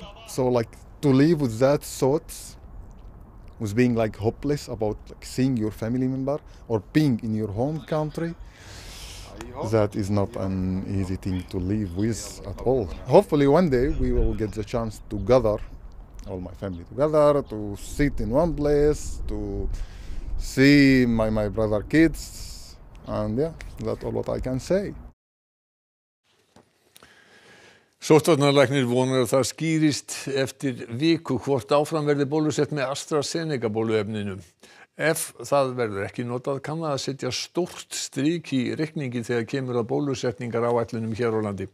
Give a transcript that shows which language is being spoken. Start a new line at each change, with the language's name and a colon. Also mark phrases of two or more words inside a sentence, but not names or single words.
English: So like to live with that thoughts, with being like hopeless about like seeing your family member or being in your home country, that is not an easy thing to live with at all. Hopefully one day we will get the chance to gather all my family together, to sit in one place, to see my brother kids, and that's all what I can say.
Icelandic: Sóttvarnalæknir vonar að það skýrist eftir viku hvort áfram verði bólusett með AstraZeneca bóluefninu. Ef það verður ekki notað kann það að setja stórt strik í reikningi þegar kemur að bólusetningaráætlunum hér á landi.